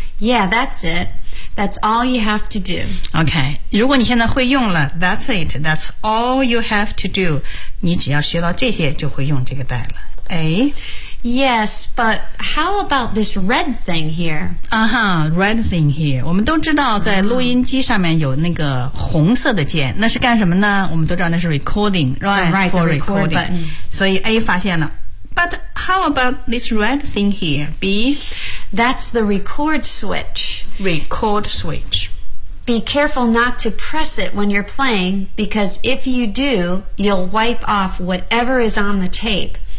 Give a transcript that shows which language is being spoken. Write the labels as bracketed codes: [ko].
[en] Yeah, that's it That's all you have to do [zh] OK 如果你现在会用了 [en] That's it That's all you have to do [zh] 你只要学到这些就会用这个带了 A [en] Yes, but how about this red thing here? Uh-huh, red thing here. [zh] 我们都知道在录音机上面有那个红色的键，那是干什么呢？我们都知道那是 recording, right? [en] Right, for recording. Record button. [zh] 所以 A 发现了。 [en] But how about this red thing here, B? That's the record switch. Record switch. Be careful not to press it when you're playing, because if you do, you'll wipe off whatever is on the tape.